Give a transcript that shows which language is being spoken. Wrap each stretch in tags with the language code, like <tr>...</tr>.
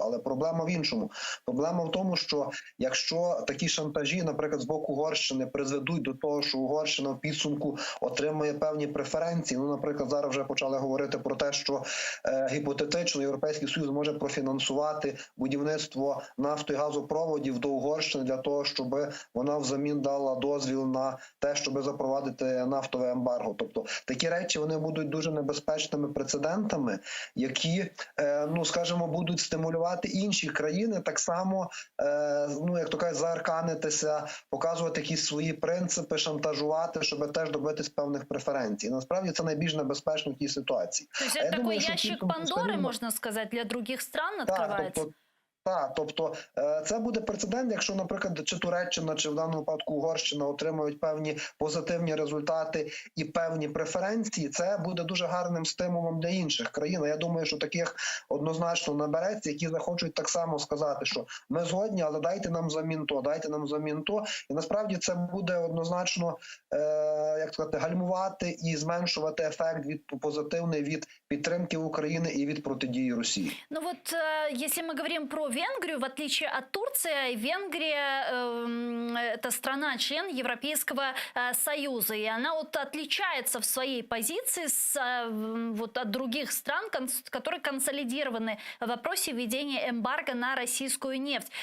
<uk>Але проблема в іншому. Проблема в тому, що якщо такі шантажі, наприклад, з боку Угорщини призведуть до того, що Угорщина в підсумку отримує певні преференції, наприклад, зараз вже почали говорити про те, що гіпотетично Європейський Союз може профінансувати будівництво нафто- і газопроводів до Угорщини для того, щоб вона взамін дала дозвіл на те, щоб запровадити нафтове ембарго. Тобто такі речі, вони будуть дуже небезпечними прецедентами, які ну скажімо, будуть стимулювати інші країни так само, ну як то кажуть, заарканитися, показувати якісь свої принципи, шантажувати, щоб теж добитись певних преференцій. Насправді це найбільш небезпечно в тій ситуації.</uk> <ru>То есть это такой ящик Пандоры, можно сказать, для других стран открывается?</ru> <uk>Так, тобто це буде прецедент, якщо, наприклад, чи Туреччина, чи в даному випадку Угорщина отримують певні позитивні результати і певні преференції, це буде дуже гарним стимулом для інших країн. Я думаю, що таких однозначно набереться, які захочуть так само сказати, що ми згодні, але дайте нам взамін то, дайте нам взамін то. І насправді це буде однозначно, як сказати, гальмувати і зменшувати ефект позитивний від підтримки України і від протидії Росії.</uk> <ru>Ну вот, если мы говорим про Венгрию, в отличие от Турции, Венгрия это страна-член Европейского Союза, и она вот отличается в своей позиции вот от других стран, которые консолидированы в вопросе введения эмбарго на российскую нефть.</ru>